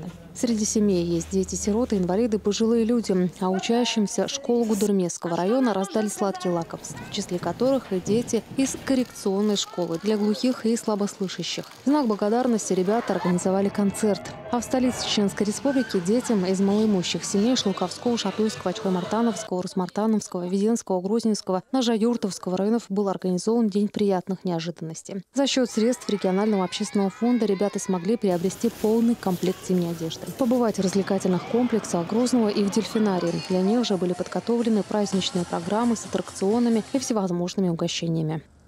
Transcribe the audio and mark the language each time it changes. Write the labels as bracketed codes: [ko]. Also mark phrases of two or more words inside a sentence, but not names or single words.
[ru] Среди семей есть дети-сироты, инвалиды, пожилые люди. А учащимся школ Гудермесского района раздали сладкие лакомства, в числе которых и дети из коррекционной школы для глухих и слабослышащих. В знак благодарности ребята организовали концерт. А в столице Чеченской республики детям из малоимущих семей Шлуковского, Шатуйского, Чхой-Мартановского, Русмартановского, Веденского, Грозненского, Нажа-Юртовского районов был организован День приятных неожиданностей. За счет средств регионального общественного фонда ребята смогли приобрести полный комплект зимней одежды. Побывать в развлекательных комплексах Грозного и в дельфинарии. Для них же были подготовлены праздничные программы с аттракционами и всевозможными угощениями.